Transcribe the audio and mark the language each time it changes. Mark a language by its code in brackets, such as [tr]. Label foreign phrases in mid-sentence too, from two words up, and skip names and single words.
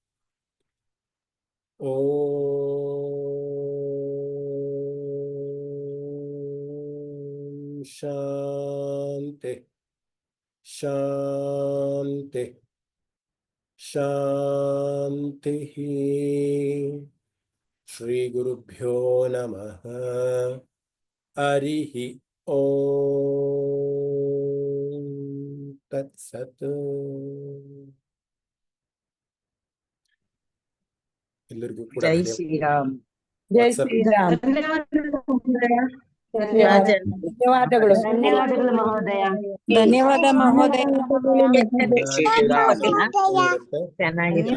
[sa] ಓಂ ಶಾಂತಿ ಶಾಂತಿ ಶಾಂತಿ. ಶ್ರೀ ಗುರುಭ್ಯೋ ನಮಃ. ಹರಿ ಓಂ ತತ್ಸತ್. [kn] ಎಲ್ಲರಿಗೂ ಕೂಡ ಜೈ ಶ್ರೀರಾಮ್. ಜೈ ವಾಟ್ಸಪ್ ಶ್ರೀರಾಮ್. ಧನ್ಯವಾದಗಳು. ಧನ್ಯವಾದಗಳು ಮಹೋದಯ. ಧನ್ಯವಾದ ಮಹೋದಯ. ಚೆನ್ನಾಗಿದೆ.